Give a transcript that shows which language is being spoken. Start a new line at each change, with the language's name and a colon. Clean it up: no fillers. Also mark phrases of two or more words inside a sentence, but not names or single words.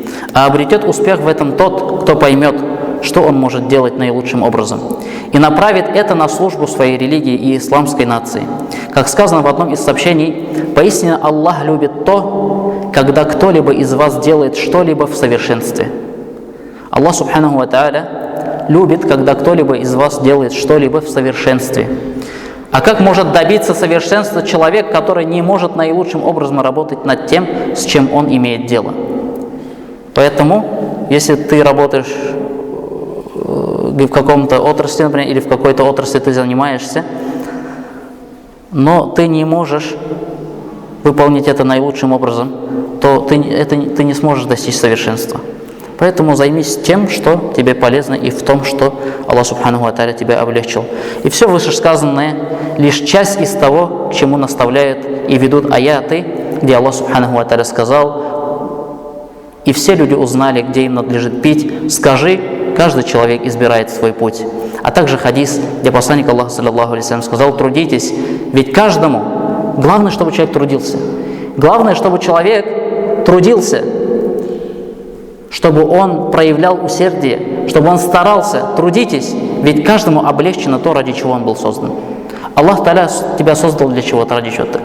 Russian: А обретет успех в этом тот, кто поймет, что он может делать наилучшим образом, и направит это на службу своей религии и исламской нации. Как сказано в одном из сообщений, поистине Аллах любит то, когда кто-либо из вас делает что-либо в совершенстве. Аллах
Arabic: سبحانه وتعالى
Russian: любит, когда кто-либо из вас делает что-либо в совершенстве. А как может добиться совершенства человек, который не может наилучшим образом работать над тем, с чем он имеет дело? Поэтому, если ты работаешь в каком-то отрасли, например, или в какой-то отрасли ты занимаешься, но ты не можешь выполнить это наилучшим образом, то ты не сможешь достичь совершенства. Поэтому займись тем, что тебе полезно, и в том, что Аллах
Arabic: سبحانه وتعالى
Russian: тебя облегчил. И все вышесказанное лишь часть из того, к чему наставляют и ведут аяты, где Аллах
Arabic: سبحانه وتعالى
Russian: сказал: «И все люди узнали, где им надлежит пить. Скажи, каждый человек избирает свой путь». А также хадис, где посланник Аллаха
Arabic: صلى الله عليه وسلم
Russian: сказал: «Трудитесь, ведь каждому, главное, чтобы человек трудился. Главное, чтобы человек трудился. чтобы он проявлял усердие, чтобы он старался. Трудитесь, ведь каждому облегчено то, ради чего он был создан. Аллах Та'аля тебя создал для чего-то, ради чего-то.